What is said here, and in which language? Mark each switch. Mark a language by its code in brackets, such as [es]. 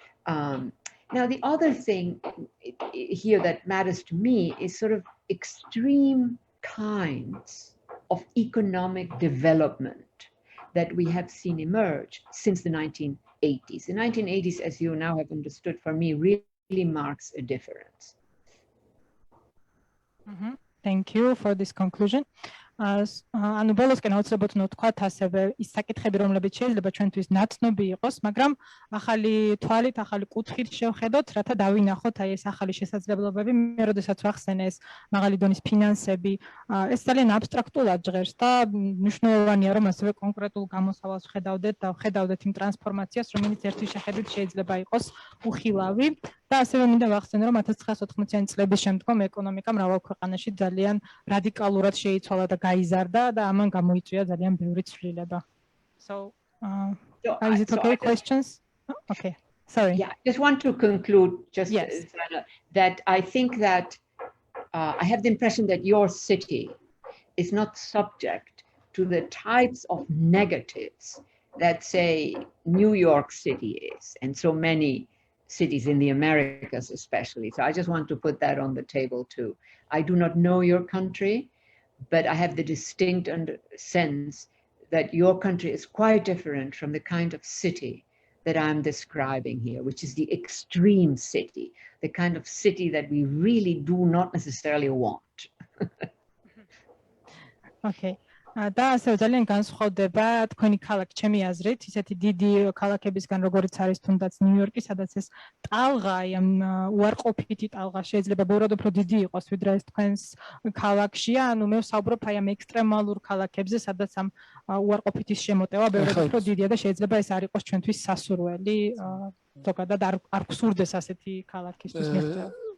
[en] Now, the other thing here that matters to me is sort of extreme kinds of economic development that we have seen emerge since the 1980s. The 1980s, as you now have understood, for me, really really marks a difference. Thank you for this conclusion. [ka] ანუ ბოლოსკენ აუცილებლად უნდა ვთქვათ ასევე ის საკითხები, რომლებიც შეიძლება ჩვენთვის ნაცნობი იყოს, მაგრამ ახალი თვალით, ახალი კუთხით შევხედოთ, რათა დავინახოთ აი ეს ახალი შესაძლებლობები. მე როდესაც ვახსენე ეს მაღალი დონის ფინანსები, ეს ძალიან აბსტრაქტულად ჟღერს და მნიშვნელოვანია, რომ ასევე კონკრეტულ გამოსავალს ვხედავდეთ და ვხედავდეთ იმ ტრანსფორმაციას, რომელიც ერთი შეხედვით შეიძლება იყოს უხილავი. და ასევე მინდა ვახსენო, რომ 1980-იანი წლების შემდგომ ეკონომიკა მრავალ ქვეყანაში ძალიან რადიკალურად შეიცვალა და გაიზარდა და ამან გამოიწვია ძალიან ბევრი ცვლილება. [en] So, is it okay? Questions? Okay. Sorry. Yeah, I just want to conclude just that I think that I have the impression that your city is not subject to the types of negatives that, say, New York City is, and so many cities in the Americas especially. So I just want to put that on the table too. I do not know your country, but I have the distinct sense that your country is quite different from the kind of city that I'm describing here, which is the extreme city, the kind of city that we really do not necessarily want. Okay. [ka] და ასევე ძალიან განსხვავდება თქვენი ქალაქი ჩემი აზრით, ისეთი დიდი ქალაქებისგან, როგორც არის თუნდაც ნიუ-იორკი, სადაც ეს ტალღა, ამ უარყოფითი ტალღა შეიძლება ბევრად უფრო დიდი იყოს, ვიდრე ეს თქვენს ქალაქშია. ანუ მე ვსაუბრობ აი ამ ექსტრემალურ ქალაქებზე, სადაც ამ უარყოფითის შემოტევა ბევრად უფრო დიდია და შეიძლება ეს არ იყოს ჩვენთვის სასურველი, ზოგადად არ გსურდეს ასეთი ქალაქისთვის მიღწევა.